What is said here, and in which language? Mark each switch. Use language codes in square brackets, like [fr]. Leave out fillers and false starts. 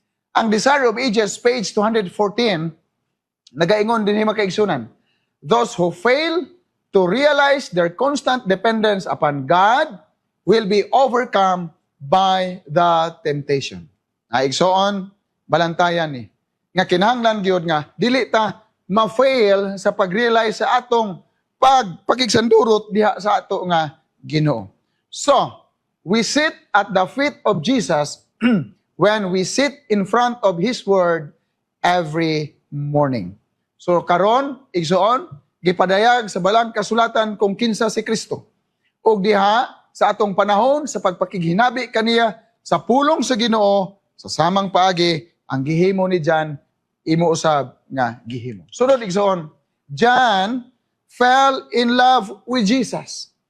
[en] Ang Desire of Ages, page 214, [ceb] nagaingon din hima kaigsunan, [en] those who fail to realize their constant dependence upon God will be overcome by the temptation. [ceb] Igsoon, balantayan ni. Nga kinahanglan gyud nga dili ta ma-fail sa pag-realize sa atong pagpakigsandurot diha sa ato nga Ginoo. [en] So, we sit at the feet of Jesus when we sit in front of His Word every morning. [ceb] So karon, igsoon, gipadayag sa balang kasulatan kung kinsa si Kristo. Ug diha sa atong panahon sa pagpakighinabi kaniya sa pulong sa Ginoo sa samang paagi ang gihimo ni John imo usab nga gihimo. Sunod igsoon, [en] John fell in love with Jesus.